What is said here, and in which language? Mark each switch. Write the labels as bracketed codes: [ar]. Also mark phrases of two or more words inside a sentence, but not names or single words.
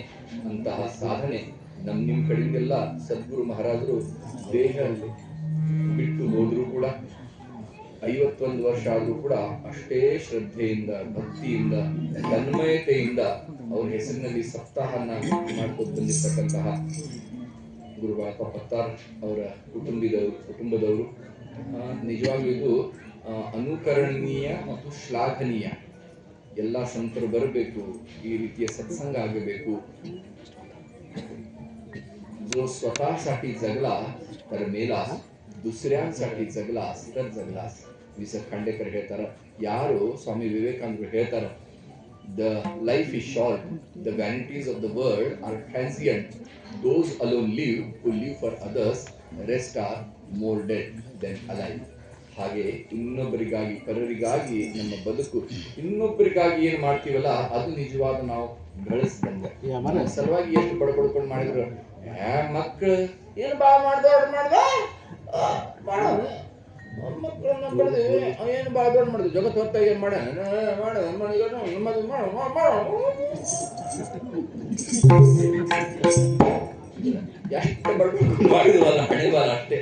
[kn] ಅಂತಹ ಸಾಧನೆ ನಿಮ್ ಕಡೆಗೆಲ್ಲ ಸದ್ಗುರು ಮಹಾರಾಜರು ದೇಹ ಬಿಟ್ಟು ಹೋದ್ರು ಕೂಡ 51 ವರ್ಷ ಆದ್ರೂ ಕೂಡ ಅಷ್ಟೇ ಶ್ರದ್ಧೆಯಿಂದ, ಭಕ್ತಿಯಿಂದ, ತನ್ಮಯತೆಯಿಂದ ಅವ್ರ ಹೆಸರಿನಲ್ಲಿ ಸಪ್ತಾಹನ ಮಾಡ್ಕೊಂಡು ಬಂದಿರ್ತಕ್ಕಂತಹ ಗುರುಬಾಪ ಪತ್ತಾರ್ ಅವರ ಕುಟುಂಬದವರು ನಿಜವಾಗ್ಲೂ ಇದು ಅನುಕರಣೀಯ ಮತ್ತು ಶ್ಲಾಘನೀಯ. ಎಲ್ಲ ಸಂತರು ಬರಬೇಕು, ಈ ರೀತಿಯ सत्संग ಆಗಬೇಕು. [mr] जो स्वतःसाठी जगला तर मेलास, दुसऱ्यांसाठी जगलास तर जगलास. [kn] ವಿ.ಸ. ಖಂಡೇಕರ್ ಹೇಳ್ತಾರ. ಯಾರು ಸ್ವಾಮಿ ವಿವೇಕಾನಂದರು ಹೇಳ್ತಾರ, [en] The life is short, the vanities of the world are transient, those alone live who live for others, rest are more dead than alive. [kn] ಹಾಗೆ ಇನ್ನೊಬ್ಬರಿಗಾಗಿ, ಪರರಿಗಾಗಿ ನಮ್ಮ ಬದುಕು, ಇನ್ನೊಬ್ಬರಿಗಾಗಿ ಏನ್ ಮಾಡ್ತೀವಲ್ಲ ಅದು ನಿಜವಾದ ನಾವು ಗಳಿಸ್ದಂಗ. ಸಲುವಾಗಿ ಎಷ್ಟು ಬಡ್ಕೊಂಡು ಮಾಡಿದ್ರು ಮಕ್ಕಳು ಏನು ಬಾ ಮಾಡ್ದೊಡ್ ಮಕ್ಕಳನ್ನ ಬೆಳೆದಿವಿ, ಏನು ಬಾ ದೊಡ್ಡ ಮಾಡಿದ್ವಿ, ಜಗತ್ತು ಹೊತ್ತ ಏನ್ ಮಾಡ ಎಷ್ಟು ಬಡ್ಕೊಂಡು ಮಾಡಿದ್ವಲ್ಲ ಹಣೆ ಬಾರ ಅಷ್ಟೇ.